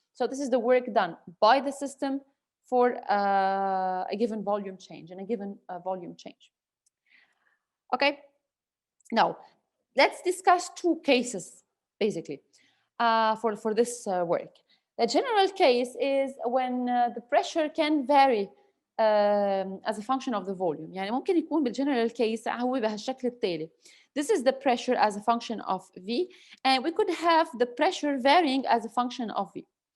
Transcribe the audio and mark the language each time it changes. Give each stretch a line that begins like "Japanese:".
English: So this is the work done by the system for a given volume change and a given volume change. Okay, now let's discuss two cases basically for this work. The general case is when the pressure can vary as a function of the volume.
Arabic: يعني ممكن يكون بالgeneral case هو بهالشكل التالي.
English: This is the pressure as a function of V, and we could have the pressure varying as a function of V.